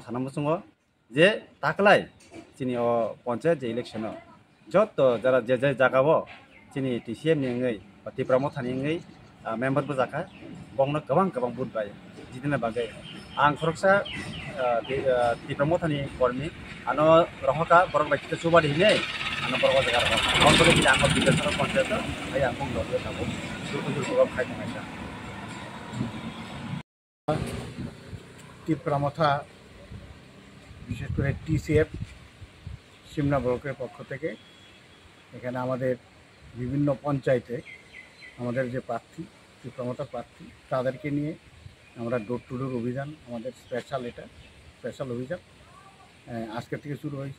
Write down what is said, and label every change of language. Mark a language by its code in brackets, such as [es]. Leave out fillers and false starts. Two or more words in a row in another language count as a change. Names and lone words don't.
[trp] सानामु जों जे ताकलाय जोंनि पञ्चायत जे इलेक्शनाव जत जरा जे जे जागाव जोंनि टिसिएफ निङै बा तिब्रा मथानि निङै मेम्बारबो जाखा बंनो गोबां गोबां बुट बाय जिदिना बागै आं खरकसा तिब्रा मथानि कर्मी आनो रहका बरक बायखिते सुबादि हिने आनो बरक जागा आं बरक बिदा आं बिदासार पञ्चायत आइ आं बुंदो बे थाबो दुखु प्रभाव खायनायसा [bn] तिब्रा मथा বিশেষ করে টিসিএফ সিমনা ব্লকের পক্ষ থেকে এখানে আমাদের বিভিন্ন পঞ্চায়েতে আমাদের যে প্রার্থী ত্রিপ্রামতার প্রার্থী তাদেরকে নিয়ে আমরা ডোর টু ডোর অভিযান, আমাদের স্পেশাল অভিযান আজকে থেকে শুরু হয়েছে।